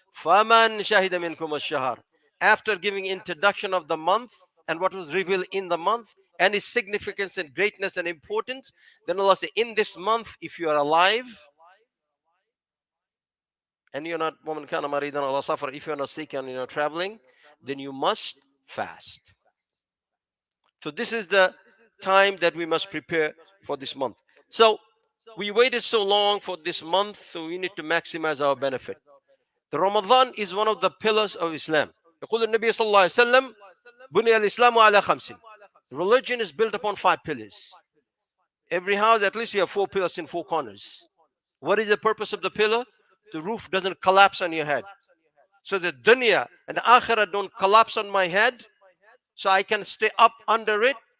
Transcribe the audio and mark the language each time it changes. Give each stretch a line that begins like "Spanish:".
Arabic: Faman shahida minkum ash-shahr.
English: After giving introduction of the month and what was revealed in the month and its significance and greatness and importance, then Allah said, in this month, if you are alive and you're not
Arabic: woman kana maridan ala safar,
English: if you're not sick and you're not traveling, then you must fast. So this is the time that we must prepare for this month. So we waited so long for this month, so we need to maximize our benefit. The Ramadan is one of the pillars of Islam.
Arabic: يقول النبي صلى الله عليه وسلم بني الإسلام على خمس.
English: Religion is built upon 5 pillars. Every house, at least you have 4 pillars in 4 corners. What is the purpose of the pillar? The roof doesn't collapse on your head. So the dunya and the akhirah don't collapse on my head, so I can stay up under it.